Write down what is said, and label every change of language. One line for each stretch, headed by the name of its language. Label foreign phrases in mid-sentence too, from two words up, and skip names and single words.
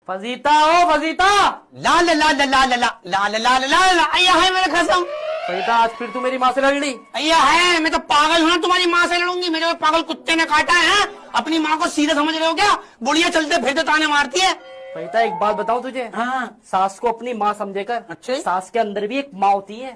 Hindi: फजीता ओ फजीता। ला ला ला ला ला ला ला ला ला ला ला ला अय्या है मेरे कसम। फजीता आज फिर तू मेरी माँ से लड़ ली। अय्या है, मैं तो पागल हूँ ना, तुम्हारी माँ से लड़ूंगी? मेरे को पागल कुत्ते ने काटा है? अपनी माँ को सीधे समझ रहे हो क्या? बुढ़िया चलते फिरते ताने मारती है। फजीता एक बात बताऊं तुझे। हाँ सास को अपनी माँ समझे कर। अच्छा। सास के अंदर भी एक माँ होती है।